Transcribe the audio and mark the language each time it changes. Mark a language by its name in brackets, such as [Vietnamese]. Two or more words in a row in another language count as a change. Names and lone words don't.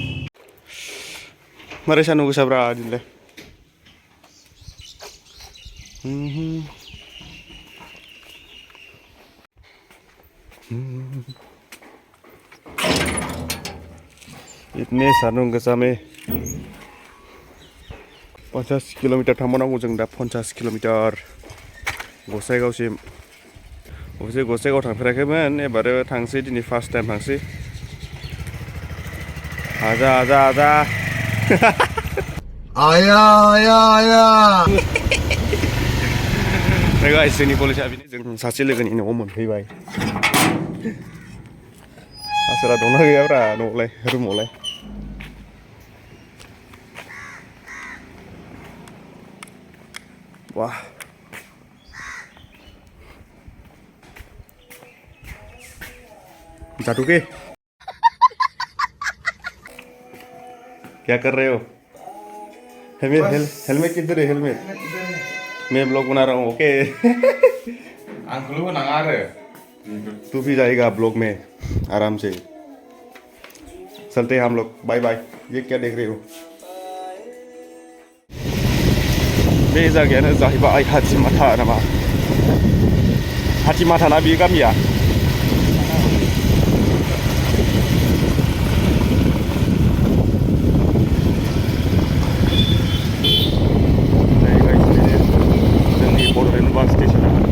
[Bodo] मारै सान्दुं गोसाब्रा दिनैलाय। इतने सान्दुं गोसा में 50 किलोमीटर थांबावनांगौ जों दा 50 किलोमीटर गसाइगावसिम। अबसे गसाइगाव थांफेराखैमोन, एबारो थांसै, दिनै [English] first time [Bodo] थांसै। [Hindi] आजा आजा आजा आया आया आया [Bodo] गाइस, जोंनि कलेजआ बिनो, जों सासे लोगोनि न'आव मोनफैबाय। आसोला दंना गैयाब्रा न'आवलाय, रुमावलाय। [Hindi] वाह, जादू के क्या कर रहे हो? हेलमेट किधर है? हेलमेट मैं ब्लॉग बना रहा हूँ। ओके तू भी जाएगा ब्लॉग में आराम से। चलते हैं हम लोग, बाय बाय। ये क्या देख रहे हो? [Bodo] बे जायगायानो जाहैबाय हाथिमाथा नामा? हाथिमाथा ना बे गामिया? जोंनि बड'लेण्ड बास स्टेशना।